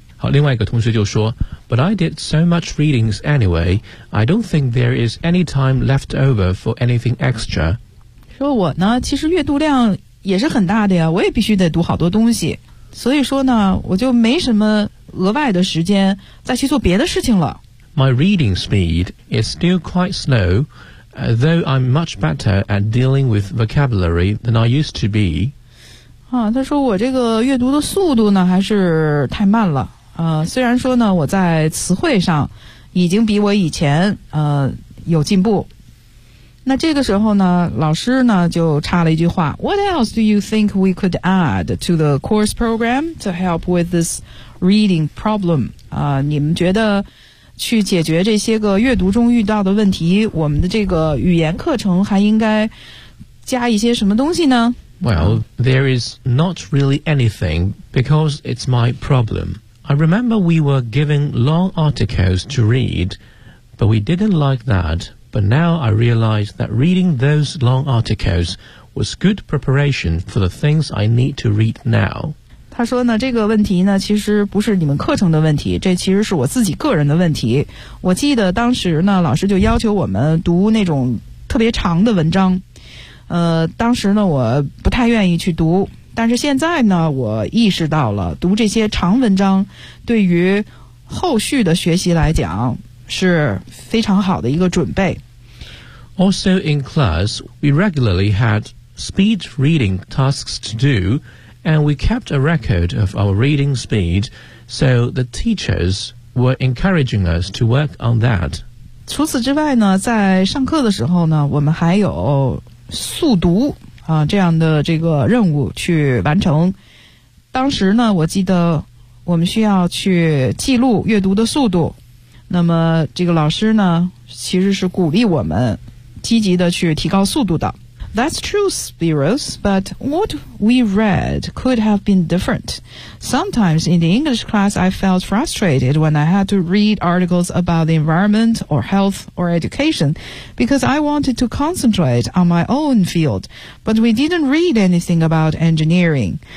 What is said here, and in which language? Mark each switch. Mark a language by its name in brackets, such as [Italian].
[Chinese] 好，另外一个同学就说 [English] But I did so much readings anyway, I don't think there is any time left over for anything extra. [Chinese] 说我呢其实阅读量也是很大的呀，我也必须得读好多东西，所以说呢我就没什么额外的时间再去做别的事情了。 [English] My reading speed is still quite slow, though I'm much better at dealing with vocabulary than I used to be. [Chinese] 他说我这个阅读的速度呢还是太慢了，虽然说呢我在词汇上已经比我以前有进步。那这个时候呢老师呢就插了一句话， [English] What else do you think we could add to the course program to help with this reading problem? [Chinese] 你们觉得去解决这些个阅读中遇到的问题，我们的这个语言课程还应该加一些什么东西呢？ [English] Well, there is not really anything because it's my problem. I remember we were given long articles to read, but we didn't like that. But now I realize that reading those long articles was good preparation for the things I need to read now. [Chinese] 他说呢，这个问题呢，其实不是你们课程的问题，这其实是我自己个人的问题。我记得当时呢，老师就要求我们读那种特别长的文章。当时呢我不太愿意去读，但是现在呢我意识到了读这些长文章对于后续的学习来讲是非常好的一个准备。 [English] Also in class, we regularly had speed reading tasks to do, and we kept a record of our reading speed, so the teachers were encouraging us to work on that. [Chinese] 除此之外呢，在上课的时候呢我们还有速读啊这样的这个任务去完成。当时呢我记得我们需要去记录阅读的速度，那么这个老师呢其实是鼓励我们积极的去提高速度的。 [English] That's true, Spiros, but what we read could have been different. Sometimes in the English class I felt frustrated when I had to read articles about the environment or health or education because I wanted to concentrate on my own field, but we didn't read anything about engineering.